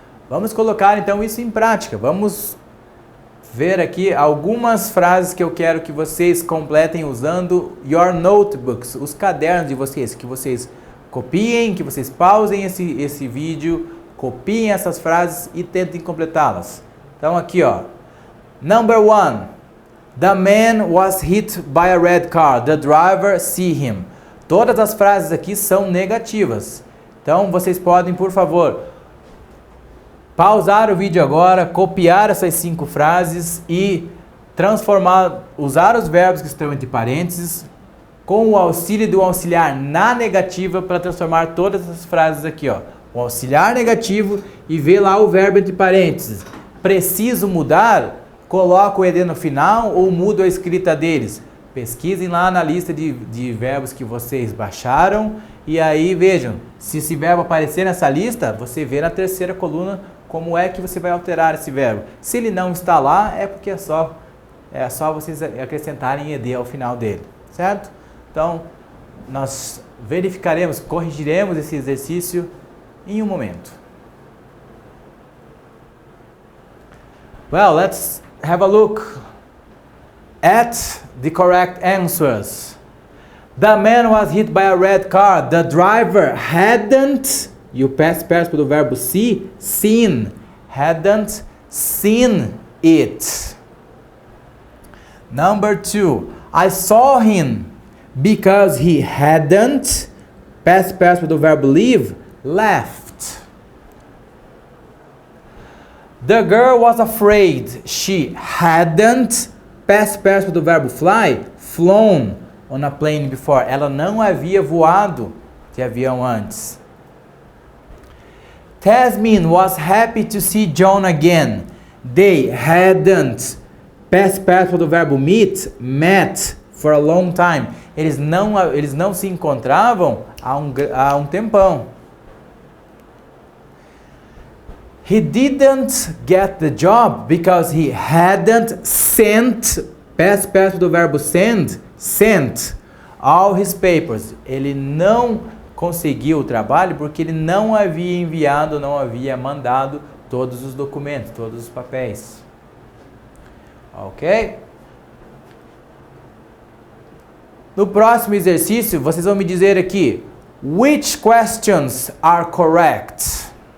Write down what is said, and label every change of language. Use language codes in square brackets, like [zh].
[pt] Vamos colocar então isso em prática. Vamos ver aqui algumas frases que eu quero que vocês completem usando [en] your notebooks, [pt] os cadernos de vocês, que vocês copiem, que vocês pausem esse vídeo, copiem essas frases e tentem completá-las. Então aqui, ó. Number 1. [en] The man was hit by a red car. The driver see him. [pt] Todas as frases aqui são negativas. Então vocês podem, por favor, pausar o vídeo agora, copiar essas 5 frases e usar os verbos que estão entre parênteses com o auxílio do auxiliar na negativa para transformar todas essas frases aqui, ó. o auxiliar negativo e vê lá o verbo entre parênteses. Preciso mudar? Coloco o ED no final ou mudo a escrita deles? Pesquisem lá na lista de verbos que vocês baixaram e aí vejam, se esse verbo aparecer nessa lista, você vê na terceira coluna como é que você vai alterar esse verbo. Se ele não está lá, é porque é só vocês acrescentarem ED ao final dele, certo? Então, nós verificaremos, corrigiremos esse exercício em um momento. [en] Well, let's have a look at the correct answers. The man was hit by a red car. The driver hadn't, e o past participle do verbo see, seen. Hadn't seen it. Number 2. I saw him because he hadn't, past participle do verbo leave, left. The girl was afraid. She hadn't, past participle do verbo fly, flown on a plane before. [pt] Ela não havia voado de avião antes. [en] Tasmin was happy to see John again. They hadn't, past participle do verbo meet, met for a long time. [pt] Eles não se encontravam há um tempão. [en] He didn't get the job because he hadn't sent, past participle do verbo send, sent all his papers. [pt] Ele não conseguiu o trabalho porque ele não havia enviado, não havia mandado todos os documentos, todos os papéis. Ok? No próximo exercício, vocês vão me dizer aqui, [en] which questions are correct?